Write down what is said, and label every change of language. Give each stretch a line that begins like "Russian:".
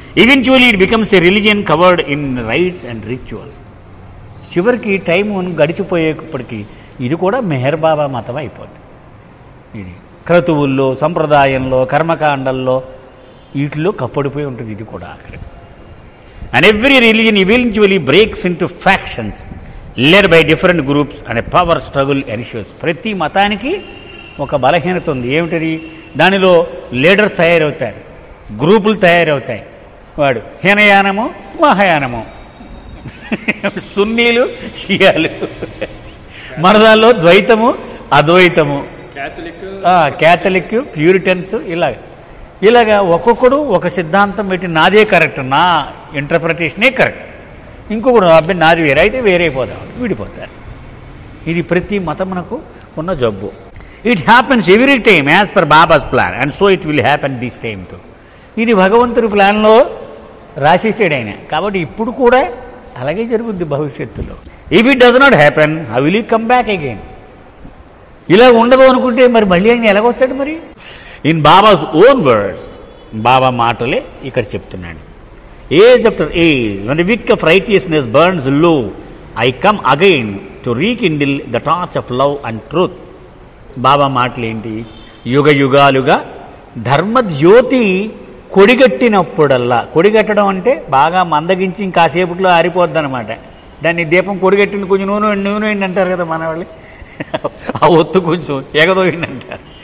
English: Eventually it becomes a religion covered in rites and rituals.
Telugu: చివరికి time గడిచిపోయేప్పటికీ ఇది కూడా మెహర్ బాబా మతం అయిపోతుంది. ఇది క్రతువుల్లో, సంప్రదాయంలో, కర్మకాండల్లో వీటిలో కప్పడిపోయి ఉంటుంది ఇది కూడా ఆఖరికి.
English: And every religion eventually breaks into factions led by different groups and a power struggle ensues.
Telugu: ప్రతి మతానికి ఒక బలహీనత ఉంది. ఏమిటది? దానిలో లీడర్స్ తయారవుతారు, గ్రూపులు తయారవుతాయి. వాడు హీనయానము, మహాయానము, సున్నీలు, షియాలు, మన దానిలో ద్వైతము, అద్వైతము, క్యాథలిక్, ప్యూరిటన్స్, ఇలాగా ఒక్కొక్కడు ఒక సిద్ధాంతం పెట్టి నాదే కరెక్ట్, నా ఇంటర్ప్రిటేషనే కరెక్ట్, ఇంకొకడు అబ్బాయి నాది వేరే అయితే వేరైపోతాం, విడిపోతారు. ఇది ప్రతి మతమునకు ఉన్న జబ్బు.
English: It happens every time as per Baba's plan and so it will happen this time too.
Telugu: ఇది భగవంతుడి ప్లాన్లో రాసేసాడు ఆయన. కాబట్టి ఇప్పుడు కూడా అలాగే జరుగుద్ది భవిష్యత్తులో.
English: If it does not happen how will you come back again?
Telugu: ఇలా ఉండదు అనుకుంటే మరి మళ్ళీ ఆయన ఎలాగొస్తాడు? మరి
English: in Baba's own words,
Telugu: బాబా మాటలే ఇక్కడ చెప్తున్నాడు.
English: Age after age, when the wick of righteousness burns low, I come again to rekindle the torch of love and truth.
Telugu: బాబా మాటలేంటి? యుగ యుగాలుగా ధర్మజ్యోతి కొడిగట్టినప్పుడల్లా, కొడిగట్టడం అంటే బాగా మందగించి ఇంకాసేపట్లో ఆరిపోద్ది అనమాట. దాన్ని దీపం కొడిగట్టింది, కొంచెం నూనె అంటారు కదా మన వాళ్ళు, ఆ ఒత్తు కొంచెం ఎగదోయింది అంటారు.